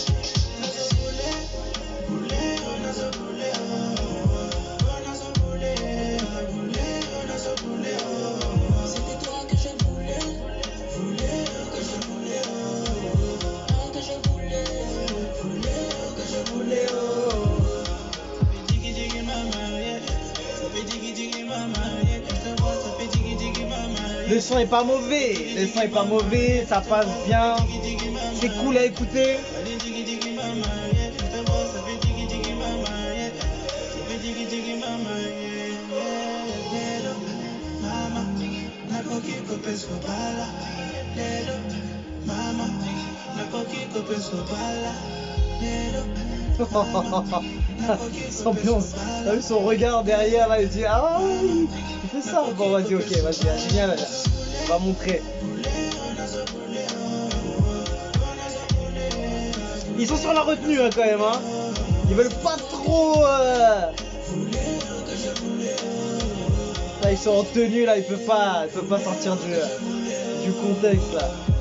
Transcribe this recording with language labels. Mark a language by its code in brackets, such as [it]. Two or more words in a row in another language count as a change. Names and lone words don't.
[fr] C'était toi que je voulais, que je voulais. Que je voulais, que je voulais. Digi digi mama, yeah. Ça fait digi digi mama, yeah. Je te vois, ça fait digi digi mama, yeah. Le son est pas mauvais. Le son est pas mauvais, ça passe bien. C'est cool à écouter. Allez, digi digi mama, yeah. Je te vois, ça fait digi digi mama, yeah. Ça fait digi digi mama, yeah. [ln] Mama, na koki kope sobala. Lelo, mama, na koki kope sobala. Lelo. [fr] Ambiance. T'as vu son regard derrière là, il dit ah oui, il fait ça. Bon vas-y, ok, vas-y, génial. On va montrer. Ils sont sur la retenue hein, quand même hein. Ils veulent pas trop Là ils sont en tenue là, ils peuvent pas sortir du contexte là.